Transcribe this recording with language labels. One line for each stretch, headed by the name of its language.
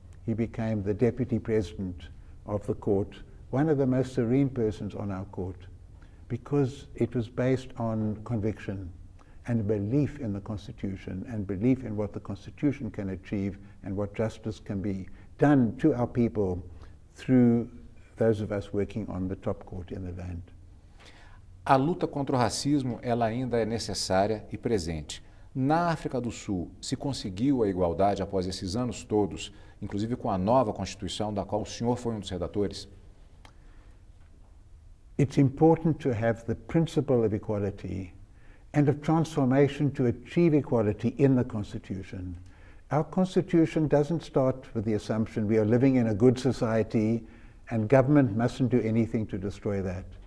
English: He became the deputy president of the court, one of the most serene persons on our court, because it was based on conviction and belief in the Constitution and belief in what the Constitution can achieve and what justice can be done to our people through those of us working on the top court in the land.
Portuguese: A luta contra o racismo, ela ainda é necessária e presente. Na África do Sul, se conseguiu a igualdade após esses anos todos, inclusive com a nova Constituição, da qual o senhor foi um dos redatores?
English: It's important to have the principle of equality and of transformation to achieve equality in the Constitution. Our Constitution doesn't start with the assumption we are living in a good society and government mustn't do anything to destroy that.